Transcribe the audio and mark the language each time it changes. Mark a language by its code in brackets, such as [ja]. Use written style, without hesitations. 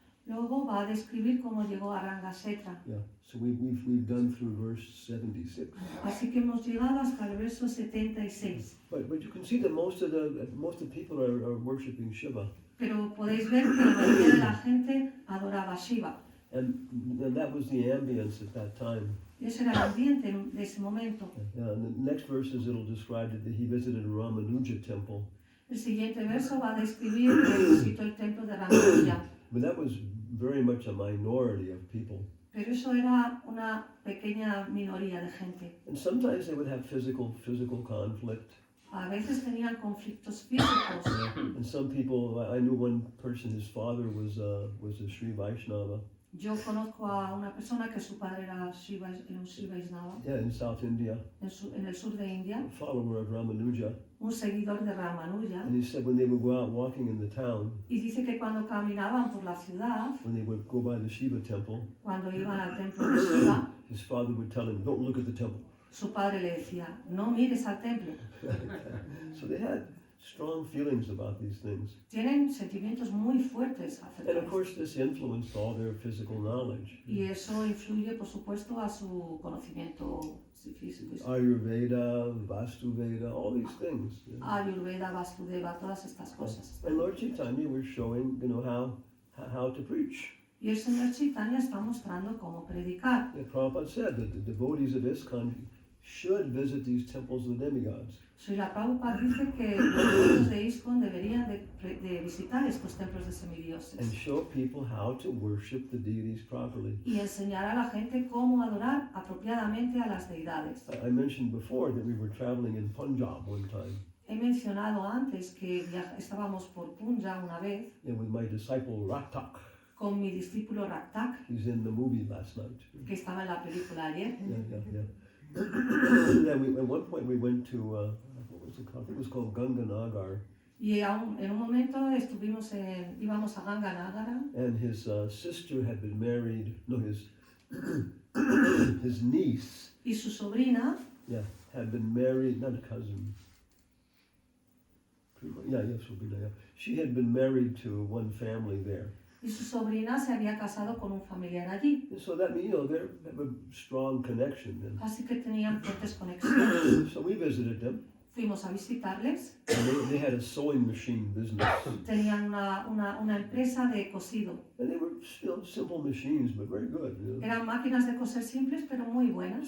[es] Luego va a describir cómo llegó a Rangasetra. [en] So we've done through verse 76. [es] Así que hemos llegado hasta el verso 76. [en] But you can see that most of the people are worshiping Shiva, [es] Pero podéis ver que la mayoría de la gente adoraba a Shiva. [en] and that was the ambience at that time. [es] Y ese era el ambiente de ese momento. [en] And the next verses it'll describe that he visited a Ramanuja temple, [es] El siguiente verso va a describir que visitó el templo de Ramanuja. [en] but that was very much a minority of people. [es] Pero eso era una pequeña minoría de gente. [en] And sometimes they would have physical conflict. [es] A veces tenían conflictos físicos. [en] And some people, I knew one person, his father was a Sri Vaishnava. [es] Yo conozco a una persona que su padre era un Sri Vaishnava [en] In South India, [es] en el sur de India, [en] a follower of Ramanuja. [es] un seguidor de Ramanuja. [en] And he said when they would go out walking in the town, [es] Y dice que cuando caminaban por la ciudad, [en] when they would go by the Shiva temple, [es] cuando iban al templo de Shiva, [en] his father would tell him, "Don't look at the temple." [es] su padre le decía, no mires al templo. [en] So they had strong feelings about these things. [es] Tienen sentimientos muy fuertes acerca [en] And [es] de [en] of [es] esto. [en] course, this influenced all their physical knowledge. [es] Y eso influye, por supuesto, a su conocimiento físico. [en] Ayurveda, Vastuveda, all these things. [es] Ayurveda, Vastudeva, todas estas cosas. [en] And Lord Chaitanya was showing, how to preach. [es] Y el Señor Chaitanya está mostrando cómo predicar. [en] Prabhupada said that the devotees of ISKCON should visit these temples of the demigods. [es] Srila Prabhupada dice que los devotos de ISKCON deberían de visitar estos templos de [en] And [es] semidioses [en] show people how to worship the deities properly. [es] y enseñar a la gente cómo adorar apropiadamente a las deidades. [en] I mentioned before that we were traveling in Punjab one time, [es] He mencionado antes que estábamos por Punjab una vez [en] and with my disciple Ratak. [es] con mi discípulo Raktak, [en] He's in the movie last night. [es] que estaba en la película ayer. [en] At one point we went to, what was it called? I think it was called Ganganagar. [es] Y en un momento íbamos a Ganganagara [en] And his sister had been married, his niece [es] y su sobrina [en] had been married, not a cousin. Sobrina. She had been married to one family there. [es] y su sobrina se había casado con un familiar allí. [en] And so that means, they have a strong connection. [es] Así que tenían fuertes conexiones. [en] So we visited them. [es] Fuimos a visitarles. [en] And they had a sewing machine business. [es] Tenían una empresa de cosido. [en] And they were simple machines, but very good. [es] Eran máquinas de coser simples, pero muy buenas.